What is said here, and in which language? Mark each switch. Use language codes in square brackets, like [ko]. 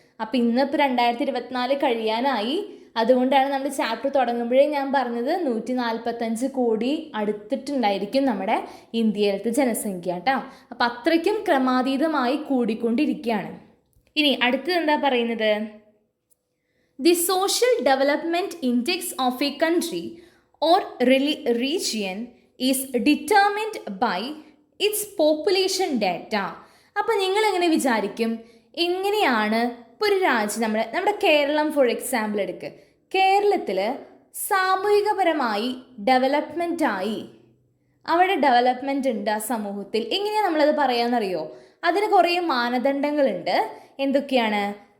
[ml] അപ്പം ഇന്നിപ്പോൾ 2024 കഴിയാനായി. അതുകൊണ്ടാണ് നമ്മൾ ചാപ്റ്റർ തുടങ്ങുമ്പോഴേ ഞാൻ പറഞ്ഞത് 145 കോടി അടുത്തിട്ടുണ്ടായിരിക്കും നമ്മുടെ ഇന്ത്യയിലത്തെ ജനസംഖ്യ കേട്ടോ. അപ്പം അത്രയ്ക്കും ക്രമാതീതമായി കൂടിക്കൊണ്ടിരിക്കുകയാണ്. ഇനി അടുത്തത് എന്താ പറയുന്നത്? [en] The social development index of a country or region is determined by its population data. [ml] അപ്പം നിങ്ങൾ എങ്ങനെ വിചാരിക്കും, എങ്ങനെയാണ് ഇപ്പോൾ ഒരു രാജ്യം, നമ്മുടെ കേരളം ഫോർ എക്സാമ്പിൾ എടുക്കുക. കേരളത്തിൽ സാമൂഹികപരമായി ഡെവലപ്മെൻറ്റായി, അവിടെ ഡെവലപ്മെൻറ്റ് ഉണ്ട് ആ സമൂഹത്തിൽ. എങ്ങനെയാണ് നമ്മളത് പറയാമെന്നറിയോ? അതിന് കുറേ മാനദണ്ഡങ്ങളുണ്ട്. എന്തൊക്കെയാണ്?